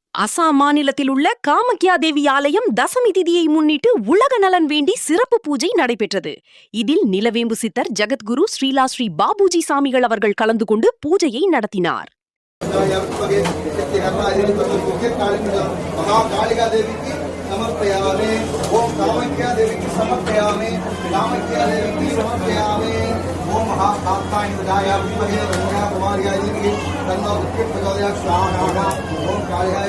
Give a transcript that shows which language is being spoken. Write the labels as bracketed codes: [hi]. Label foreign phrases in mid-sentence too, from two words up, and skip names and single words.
[ta] அசாம் மாநிலத்தில் உள்ள காமக்யா தேவி ஆலயம் தசமி திதியை முன்னிட்டு உலக நலன் வேண்டி சிறப்பு பூஜை நடைபெற்றது. இதில் நிலவேம்பு சித்தர் ஜகத்குரு ஸ்ரீலா ஸ்ரீ பாபுஜி சாமிகள் அவர்கள் கலந்து கொண்டு பூஜையை நடத்தினார். [sa] ओम महाकात्ताय विदाय विद्महे रंगा कुमार्याय धीमहि तन्नो विद्युत् प्रचोदयात् स्वाहा ओम काल्याय